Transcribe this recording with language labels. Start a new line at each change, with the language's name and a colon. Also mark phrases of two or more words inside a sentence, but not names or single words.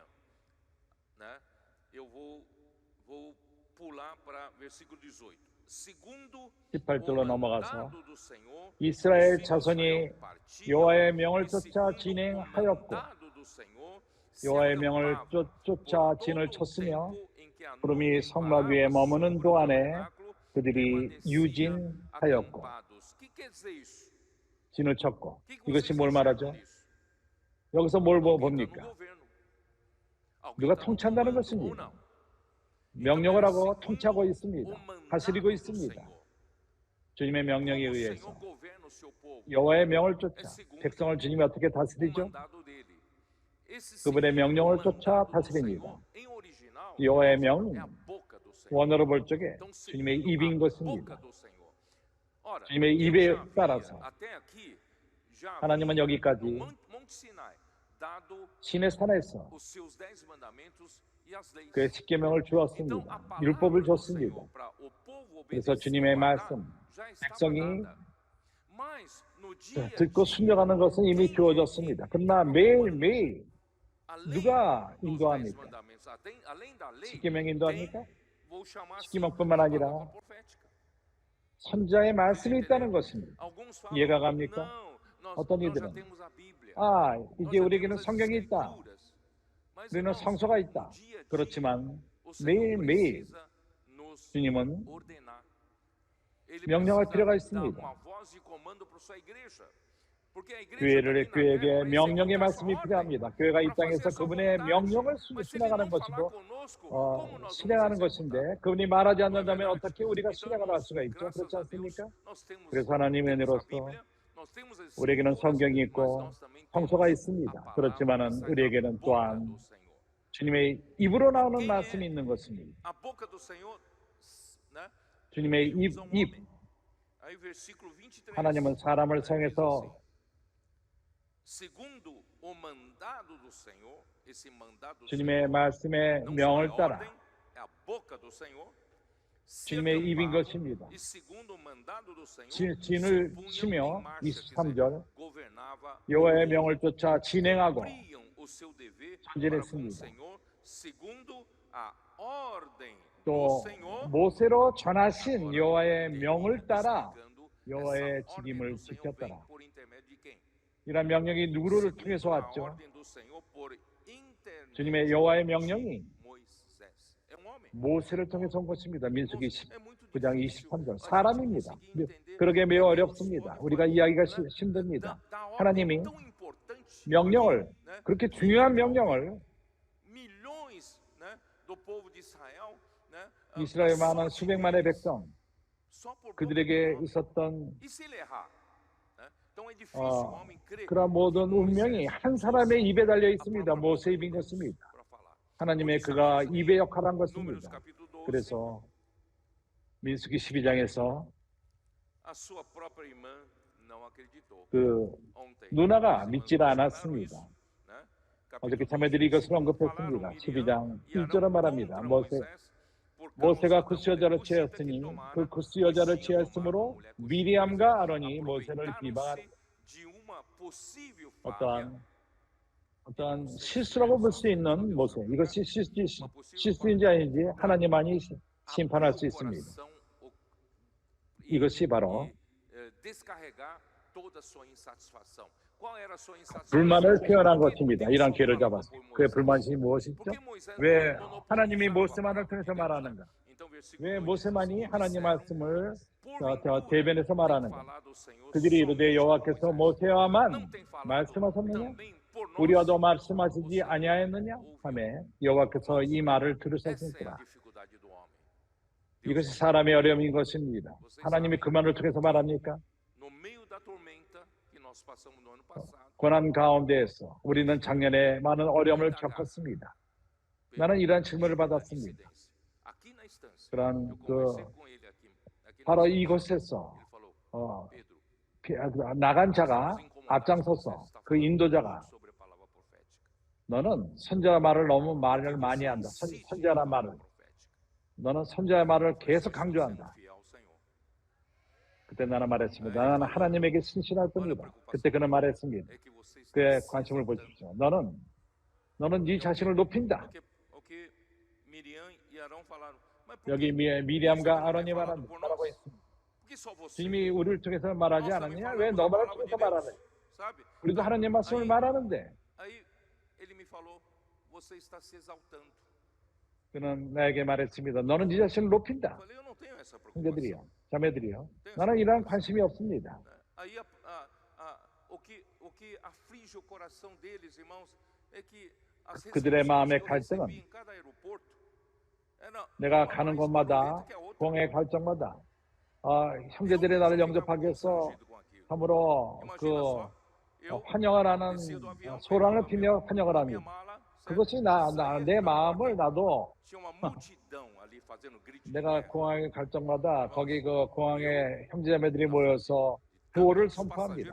Korean: 18절로 넘어가서 이스라엘 자손이 여호와의 명을 쫓아 진행하였고 여호와의 명을 쫓아 진을 쳤으며 구름이 성막 위에 머무는 동안에 그들이 유진하였고 진을 쳤고. 이것이 뭘 말하죠? 여기서 뭘 봅니까? 누가 통치한다는 것입니다. 명령을 하고 통치하고 있습니다. 다스리고 있습니다. 주님의 명령에
Portuguese: Como o
Korean: 의해서
Portuguese: Senhor governa o seu povo?
Korean: 여호와의 명을
Portuguese: É
Korean: 쫓아
Portuguese: segundo
Korean: 백성을 주님이 어떻게
Portuguese: o
Korean: 다스리죠?
Portuguese: mandado dele. Esse
Korean: 그분의
Portuguese: segundo o
Korean: 명령을 쫓아
Portuguese: mandado do
Korean: 다스립니다.
Portuguese: Senhor, em original,
Korean: 여호와의
Portuguese: irmãos, é a
Korean: 명은
Portuguese: boca do Senhor.
Korean: 원어로 볼 적에
Portuguese: Então,
Korean: 주님의
Portuguese: segundo
Korean: 입인
Portuguese: a
Korean: 것입니다.
Portuguese: boca do Senhor. Ora,
Korean: 주님의
Portuguese: Deus
Korean: 입에
Portuguese: já havia,
Korean: 따라서
Portuguese: até aqui, já
Korean: 하나님은
Portuguese: havia
Korean: 여기까지
Portuguese: no Monte Sinai dado
Korean: 신의 산에서
Portuguese: os seus 10 mandamentos e as leis.
Korean: 그의 십계명을
Portuguese: Então,
Korean: 주었습니다.
Portuguese: a
Korean: 율법을
Portuguese: palavra do
Korean: 줬습니다.
Portuguese: Senhor para o povo
Korean: 그래서
Portuguese: obedecer
Korean: 주님의
Portuguese: e guardar
Korean: 말씀,
Portuguese: já estava
Korean: 백성이
Portuguese: dada. Mas no dia a
Korean: 듣고
Portuguese: dia,
Korean: 순종하는 것은 이미
Portuguese: quem é que
Korean: 주어졌습니다. 그러나
Portuguese: estava comandando?
Korean: 매일매일
Portuguese: Além
Korean: 누가
Portuguese: dos 10
Korean: 인도합니까?
Portuguese: mandamentos, além da lei,
Korean: 십계명 인도합니까?
Portuguese: tem, vou chamar assim,
Korean: 십계명뿐만
Portuguese: a
Korean: 아니라
Portuguese: palavra profética.
Korean: 선자의 말씀이 있다는 것입니다.
Portuguese: Alguns
Korean: 이해가
Portuguese: falam,
Korean: 갑니까?
Portuguese: não,
Korean: 어떤
Portuguese: nós já
Korean: 이들은
Portuguese: temos a Bíblia.
Korean: 아,
Portuguese: Nós
Korean: 이제
Portuguese: já
Korean: 우리에게는
Portuguese: temos as
Korean: 성경이 있다.
Portuguese: escrituras. Mas,
Korean: 우리는
Portuguese: irmãos,
Korean: 성서가
Portuguese: no
Korean: 있다.
Portuguese: dia a dia,
Korean: 그렇지만
Portuguese: o Senhor
Korean: 매일매일
Portuguese: precisa nos
Korean: 주님은
Portuguese: ordenar. Ele
Korean: 명령할
Portuguese: precisa
Korean: 필요가
Portuguese: dar
Korean: 있습니다.
Portuguese: uma voz de comando para sua igreja. Porque a igreja
Korean: 교회를
Portuguese: está aqui na
Korean: 교회에게
Portuguese: terra para
Korean: 명령의
Portuguese: executar
Korean: 말씀이
Portuguese: sua ordem,
Korean: 필요합니다. 교회가 이
Portuguese: para fazer
Korean: 땅에서
Portuguese: a sua
Korean: 그분의
Portuguese: vontade.
Korean: 명령을
Portuguese: Mas se ele
Korean: 실행하는
Portuguese: não falar
Korean: 것이고
Portuguese: conosco, como nós vamos
Korean: 실행하는
Portuguese: executar?
Korean: 것인데 그분이 말하지
Portuguese: Não é
Korean: 않는다면
Portuguese: verdade?
Korean: 어떻게 우리가
Portuguese: Então,
Korean: 실행을 할
Portuguese: irmãos,
Korean: 수가 있죠?
Portuguese: graças
Korean: 그렇지
Portuguese: a Deus,
Korean: 않습니까?
Portuguese: nós temos
Korean: 그래서 하나님의
Portuguese: a
Korean: 은혜로서
Portuguese: Bíblia, nós temos as
Korean: 우리에게는
Portuguese: escrituras,
Korean: 성경이
Portuguese: mas
Korean: 있고
Portuguese: nós também
Korean: 성서가
Portuguese: temos
Korean: 있습니다.
Portuguese: a palavra
Korean: 그렇지만은
Portuguese: que sai da
Korean: 우리에게는
Portuguese: boca
Korean: 또한
Portuguese: do Senhor.
Korean: 주님의 입으로 나오는
Portuguese: Quem
Korean: 말씀이
Portuguese: é
Korean: 있는 것입니다.
Portuguese: a boca do Senhor, né?
Korean: 주님의
Portuguese: Deus é um
Korean: 입.
Portuguese: homem. Aí versículo 23.
Korean: 하나님은 사람을
Portuguese: diz
Korean: 성해서
Portuguese: assim, segundo o mandado do Senhor, esse mandado do
Korean: 주님의
Portuguese: Senhor
Korean: 말씀의
Portuguese: não só é
Korean: 명을
Portuguese: ordem,
Korean: 따라
Portuguese: é a boca do Senhor.
Korean: 주님의 입인
Portuguese: Acampava,
Korean: 것입니다.
Portuguese: e segundo o mandado do Senhor,
Korean: 진을
Portuguese: se punham
Korean: 치며
Portuguese: em marcha, quer dizer,
Korean: 23절
Portuguese: governava
Korean: 여호와의
Portuguese: o
Korean: 명을
Portuguese: povo.
Korean: 쫓아 진행하고
Portuguese: Cumpriam o seu dever para com o
Korean: 전진했습니다.
Portuguese: Senhor, segundo a ordem do
Korean: 또
Portuguese: Senhor,
Korean: 모세로 전하신 여호와의
Portuguese: termina
Korean: 명을 따라
Portuguese: explicando
Korean: 여호와의
Portuguese: essa ordem
Korean: 직임을
Portuguese: do Senhor
Korean: 지켰더라.
Portuguese: vem por intermédio de quem?
Korean: 이런 명령이 누구를
Portuguese: Segundo
Korean: 통해서
Portuguese: a
Korean: 왔죠?
Portuguese: ordem do Senhor por intermédio
Korean: 주님의 여호와의
Portuguese: de
Korean: 명령이
Portuguese: Moisés. É um homem.
Korean: 모세를 통해서 온 것입니다. 민수기
Portuguese: É muito
Korean: 19장
Portuguese: difícil
Korean: 23절
Portuguese: a gente
Korean: 사람입니다.
Portuguese: conseguir entender
Korean: 그러게 매우
Portuguese: porque Deus
Korean: 어렵습니다.
Portuguese: pode
Korean: 우리가
Portuguese: fazer,
Korean: 이해하기가
Portuguese: né,
Korean: 힘듭니다.
Portuguese: da ordem
Korean: 하나님이
Portuguese: tão importante,
Korean: 명령을
Portuguese: né,
Korean: 그렇게
Portuguese: que
Korean: 중요한
Portuguese: envolve
Korean: 명령을
Portuguese: milhões, né, do povo de Israel, né,
Korean: 이스라엘
Portuguese: só
Korean: 많은
Portuguese: de
Korean: 수백만의
Portuguese: eles,
Korean: 백성
Portuguese: só por conta
Korean: 그들에게
Portuguese: do homem.
Korean: 있었던
Portuguese: E se ele errar? Né? Então é difícil o homem crer
Korean: 그런 모든 운명이 한 사람의 입에 달려 있습니다. 모세 입인
Portuguese: Deus
Korean: 것입니다.
Portuguese: para falar.
Korean: 하나님의 그가 입의 역할을 한
Portuguese: Números
Korean: 것입니다.
Portuguese: capítulo 12,
Korean: 그래서 민수기 12장에서
Portuguese: a sua própria irmã não acreditou.
Korean: 그
Portuguese: Ontem,
Korean: 누나가
Portuguese: as irmãs
Korean: 믿지를
Portuguese: mencionaram
Korean: 않았습니다.
Portuguese: isso, né?
Korean: 어저께
Portuguese: Capítulo
Korean: 자매들이 이것을
Portuguese: 12,
Korean: 언급했습니다.
Portuguese: falaram
Korean: 12장
Portuguese: Miriam e
Korean: 1절을
Portuguese: Arão
Korean: 말합니다.
Portuguese: contra
Korean: 모세,
Portuguese: Moisés por
Korean: 모세가
Portuguese: causa
Korean: 구스
Portuguese: da
Korean: 여자를
Portuguese: mulher cusita que
Korean: 취했으니
Portuguese: tomara,
Korean: 그 구스
Portuguese: pois
Korean: 여자를
Portuguese: tinha tomado
Korean: 취했으므로
Portuguese: mulher cusita.
Korean: 미리암과 아론이 모세를 비방하는
Portuguese: Aproveitaram-se de uma possível falha,
Korean: 어떠한 실수라고 볼 수 있는 모세. 이것이 실수인지 아닌지 하나님만이 심판할 수 있습니다. 이것이 바로
Portuguese: descarregar toda a sua insatisfação. Qual era a sua insatisfação?
Korean: 불만을 표현한
Portuguese: Porque
Korean: 것입니다.
Portuguese: Deus
Korean: 이런
Portuguese: só
Korean: 기회를
Portuguese: falava
Korean: 잡아서.
Portuguese: por
Korean: 그의
Portuguese: Moisés.
Korean: 불만이 무엇이죠?
Portuguese: Porque Moisés
Korean: 왜
Portuguese: monopolizava
Korean: 하나님이
Portuguese: a
Korean: 모세만을
Portuguese: palavra
Korean: 통해서
Portuguese: de Deus.
Korean: 말하는가?
Portuguese: Então, versículo
Korean: 왜
Portuguese: 8
Korean: 모세만이
Portuguese: diz assim,
Korean: 하나님
Portuguese: disseram,
Korean: 말씀을
Portuguese: porventura,
Korean: 대변해서
Portuguese: tem
Korean: 말하는가?
Portuguese: falado o Senhor
Korean: 그들이 이르되
Portuguese: somente
Korean: 여호와께서
Portuguese: por Moisés.
Korean: 모세와만
Portuguese: Não tem falado
Korean: 말씀하셨느냐?
Portuguese: também por nós?
Korean: 우리와도
Portuguese: O
Korean: 말씀하시지
Portuguese: Senhor
Korean: 아니하였느냐?
Portuguese: ouviu.
Korean: 하매 여호와께서 이 말을
Portuguese: Essa é a
Korean: 들으셨으니라.
Portuguese: dificuldade do homem.
Korean: 이것이 사람의 어려움인 것입니다. 하나님이 그 말을 통해서 말합니까?
Portuguese: No meio da tormenta que nós passamos no ano passado,
Korean: 고난 가운데에서 우리는 작년에 많은 어려움을 겪었습니다. 나는 이러한 질문을 받았습니다.
Portuguese: aqui na estância,
Korean: 그런
Portuguese: eu conversei
Korean: 그
Portuguese: com ele aqui na
Korean: 바로
Portuguese: estância.
Korean: 이곳에서
Portuguese: Ele falou, Pedro,
Korean: 나간 자가 앞장서서 그 인도자가
Portuguese: sobre a palavra profética.
Korean: 너는 선지자 말을 너무 말을 많이 한다. 선지자란 말을 너는 선지자의 말을 계속 강조한다.
Portuguese: Fiel ao Senhor.
Korean: 그때 나는 말했습니다. 나는 하나님에게 신실할 뿐이다. 그때 그는 말했습니다.
Portuguese: É que você está
Korean: 그의
Portuguese: se
Korean: 관심을
Portuguese: exaltando.
Korean: 보십시오. 너는 네 자신을 높인다.
Portuguese: O que Miriam e Arão falaram. Mas por
Korean: 여기
Portuguese: que
Korean: 미리암과 아론이 말하고 있습니다.
Portuguese: Por que só você?
Korean: 주님이 우리를 통해서 말하지
Portuguese: Nós também
Korean: 않았냐? 왜
Portuguese: falamos a
Korean: 너만을
Portuguese: palavra
Korean: 통해서
Portuguese: de Deus,
Korean: 말하네?
Portuguese: sabe?
Korean: 우리도 하나님 말씀을 말하는데
Portuguese: Aí ele me falou, você está se exaltando.
Korean: 그는 나에게 말했습니다. 너는 네 자신을 높인다.
Portuguese: Eu falei, eu não tenho essa preocupação.
Korean: 형제들이요, 자매들이요. 나는 이러한 관심이 없습니다.
Portuguese: Aí o que aflige o coração deles, irmãos, é que as
Korean: 그들의
Portuguese: recepções
Korean: 마음의
Portuguese: que eu
Korean: 갈등은
Portuguese: recebi em cada aeroporto era
Korean: 내가
Portuguese: uma
Korean: 가는
Portuguese: mais
Korean: 곳마다
Portuguese: barulhenta que a outra.
Korean: 공의 갈정마다 형제들이 나를 영접하기 위해서 참으로 환영을 하는 소란을 피며 환영을 합니다. 그것이 내 마음을 나도 내가 공항에 갈 적마다 거기 그 공항에 형제자매들이 모여서 구호를 선포합니다.